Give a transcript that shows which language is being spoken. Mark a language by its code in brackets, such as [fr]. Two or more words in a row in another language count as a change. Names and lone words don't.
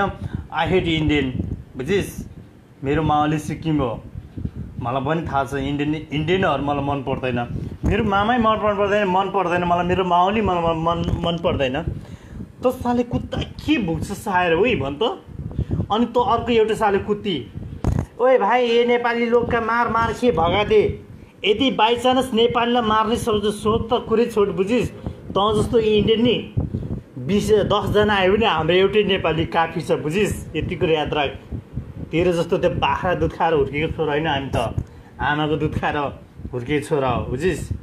[en] I hate Indian, बुझिस्। [ne] मेरो मावली सिक्किम हो, मलाई पनि थाहा छ। इन्डियनहरू मलाई मन पर्दैन, मेरो मामै मन पर्दैन मलाई, मेरो मावली मलाई मन पर्दैन। त साले कुत्ता के भुक्छ साएर उही भन् त। [hi] अनि त अर्को एउटा साले कुत्ती, ओए भाइ ये नेपाली लोग का मार के भगा दे। [ne] यदि बाइचान्स नेपालीलाई मार्ने सोच त कुरै छोड, बुझिस्। तँ जस्तो इन्डियन नि 10जना आयो भने हाम्रो एउटै नेपाली काफी छ, बुझिस्। यति कुरा याद राख। तेरो जस्तो त्यो बाख्रा दुध खाएर हुर्केको छोरा होइन हामी, त आमाको दुध खाएर हुर्केको छोरा हो, बुझिस्।